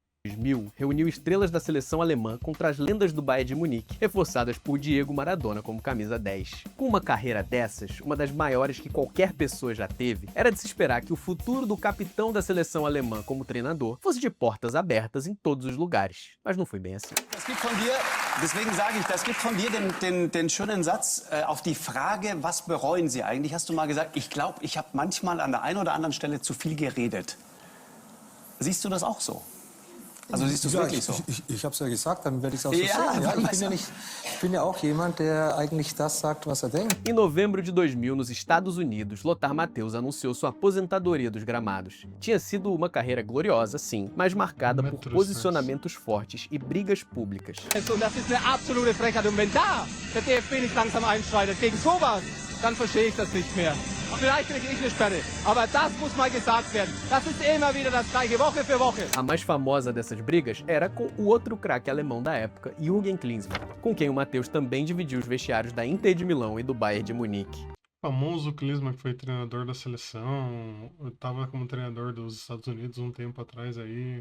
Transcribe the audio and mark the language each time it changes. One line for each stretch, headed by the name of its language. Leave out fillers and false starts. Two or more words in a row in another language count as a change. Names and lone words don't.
Portuguese: 2000 reuniu estrelas da seleção alemã contra as lendas do Bayern de Munique, reforçadas por Diego Maradona como camisa 10. Com uma carreira dessas, uma das maiores que qualquer pessoa já teve, era de se esperar que o futuro do capitão da seleção alemã como treinador fosse de portas abertas em todos os lugares. Mas não foi bem assim.
German: Deswegen sage ich, das gibt von dir den schönen Satz auf die Frage, was bereuen Sie eigentlich, hast du mal gesagt, ich glaube, ich habe manchmal an der einen oder anderen Stelle zu viel geredet. Siehst du das auch so? Also siehst du es wirklich so? Ich habe es ja gesagt, dann werde ich es auch so sagen. Ja, ich bin ja auch jemand, der eigentlich das sagt, was er denkt.
Portuguese: Em novembro de 2000, nos Estados Unidos, Lothar Matthäus anunciou sua aposentadoria dos gramados. Tinha sido uma carreira gloriosa, sim, mas marcada por posicionamentos fortes e brigas públicas.
German: Das ist eine absolute Frechheit. Und wenn da der DFB nicht langsam einschreitet gegen sowas, dann verstehe ich das nicht mehr. Vielleicht kriege ich eine Sperre, aber das muss mal gesagt werden. Das ist immer wieder das Gleiche, Woche für Woche.
Portuguese: A mais famosa dessas brigas era com o outro craque alemão da época, Jürgen Klinsmann, com quem o Matthäus também dividiu os vestiários da Inter de Milão e do Bayern de Munique. O famoso Klinsmann, que foi treinador da seleção, estava como treinador dos Estados Unidos um tempo atrás aí.